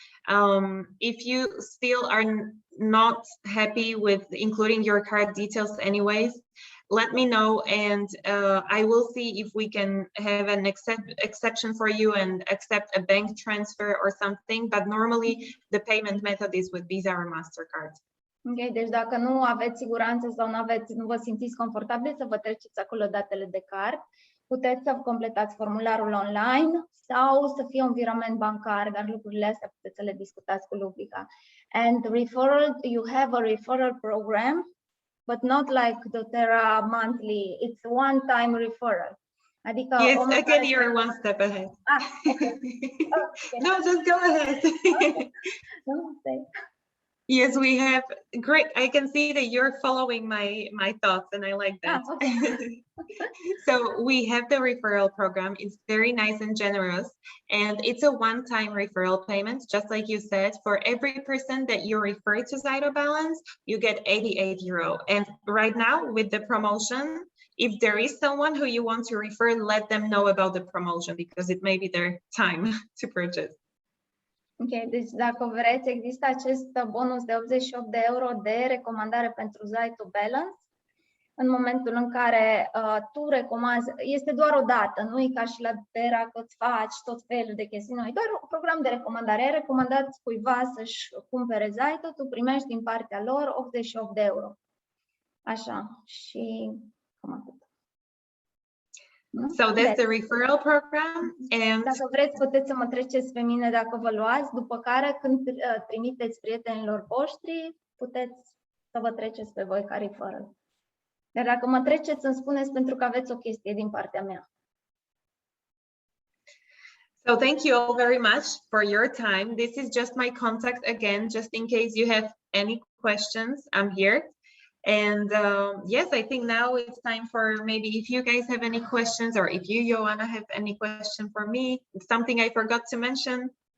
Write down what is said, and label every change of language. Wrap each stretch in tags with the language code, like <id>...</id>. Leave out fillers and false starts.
<en>If you still are not happy with including your card details anyways, let me know, and I will see if we can have an exception for you and accept a bank transfer or something, but normally the payment method is with Visa or MasterCard.</en> <ro>Ok, deci dacă nu aveți siguranță sau nu vă simțiți confortabil să vă treceți acolo datele de card, puteți să completați formularul online sau să fie un virament bancar, dar lucrurile astea puteți să le discutați cu Lubica.</ro> <en>And referral, you have a referral program, but not like doTERRA monthly. It's one-time referral.</en> <ro>Adică</ro> <en>yes, again, you're one step ahead. Okay. Okay. No, just go ahead. Okay. Yes, we have great. I can see that you're following my thoughts, and I like that. Okay. So we have the referral program. It's very nice and generous, and it's a one-time referral payment. Just like you said, for every person that you refer to ZYTO Balance, you get 88 euro. And right now with the promotion, if there is someone who you want to refer, let them know about the promotion because it may be their time to purchase.</en> <ro>Ok, deci dacă vreți, există acest bonus de 88 de euro de recomandare pentru ZYTO Balance. în momentul în care tu recomanzi, este doar o dată, nu e ca și la Tera că îți faci tot felul de chestii noi, doar un program de recomandare. Ai recomandat cuiva să-și cumpere ZYTO, tu primești din partea lor 88 de euro. Așa, și cam atât.</ro> <en>So that's the referral program, and</en> <ro>dacă vreți, puteți să mă treceți pe mine dacă vă luați, după care când trimiteți prietenilor voștri, puteți să vă treceți pe voi ca referral. Dar dacă mă treceți, îmi spuneți pentru că aveți o chestie din partea mea.</ro> <en>So thank you all very much for your time. This is just my contact again, just in case you have any questions, I'm here. And yes, I think now it's time for maybe if you guys have any questions, or if you, Joanna, have any question for me, something I forgot to mention.</en>